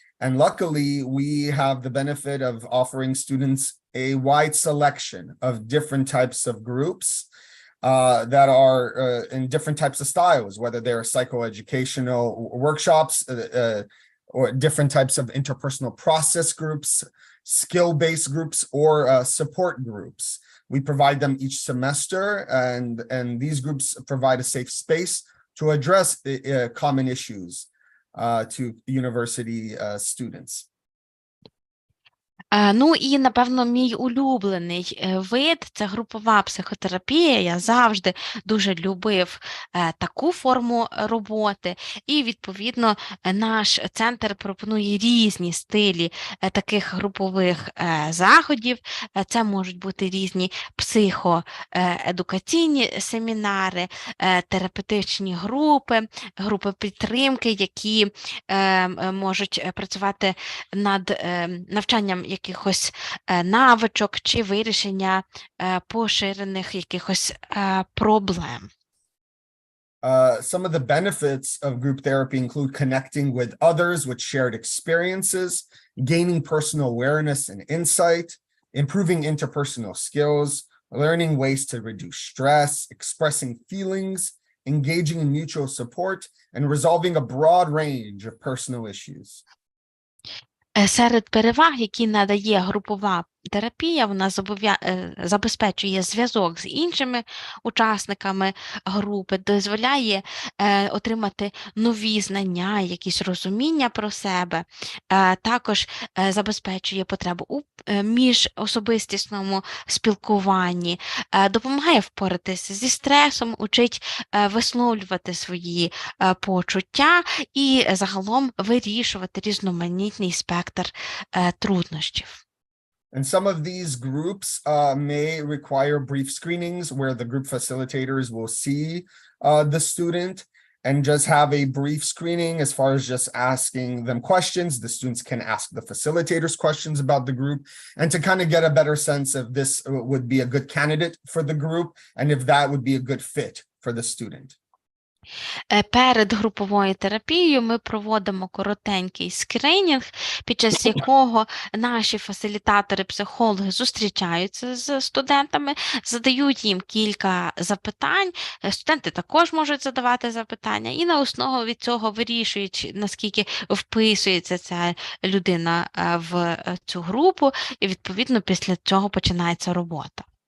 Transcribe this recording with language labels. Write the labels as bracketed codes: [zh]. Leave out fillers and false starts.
[en] And luckily, we have the benefit of offering students a wide selection of different types of groups that are in different types of styles, whether they're psychoeducational workshops or different types of interpersonal process groups, skill-based groups, or support groups. We provide them each semester, and these groups provide a safe space to address common issues to university students. [uk] Ну і, напевно, мій улюблений вид – це групова психотерапія. Я завжди дуже любив таку форму роботи. І, відповідно, наш центр пропонує різні стилі таких групових заходів. Це можуть бути різні психоедукаційні семінари, терапевтичні групи, групи підтримки, які можуть працювати над навчанням якихось навичок чи вирішення поширених якихось проблем. [en] Some of the benefits of group therapy include connecting with others with shared experiences, gaining personal awareness and insight, improving interpersonal skills, learning ways to reduce stress, expressing feelings, engaging in mutual support, and resolving a broad range of personal issues. [uk] Серед переваг, які надає групова терапія, вона забезпечує зв'язок з іншими учасниками групи, дозволяє отримати нові знання, якісь розуміння про себе, також забезпечує потребу у міжособистісному спілкуванні, допомагає впоратися зі стресом, учить висловлювати свої почуття і загалом вирішувати різноманітний спектр труднощів. [en] And some of these groups may require brief screenings where the group facilitators will see the student and just have a brief screening as far as just asking them questions. The students can ask the facilitators questions about the group and to kind of get a better sense if this would be a good candidate for the group and if that would be a good fit for the student. [uk] Перед груповою терапією ми проводимо коротенький скринінг, під час якого наші фасилітатори-психологи зустрічаються з студентами, задають їм кілька запитань, студенти також можуть задавати запитання, і на основі цього вирішують, наскільки вписується ця людина в цю групу, і відповідно після цього починається робота.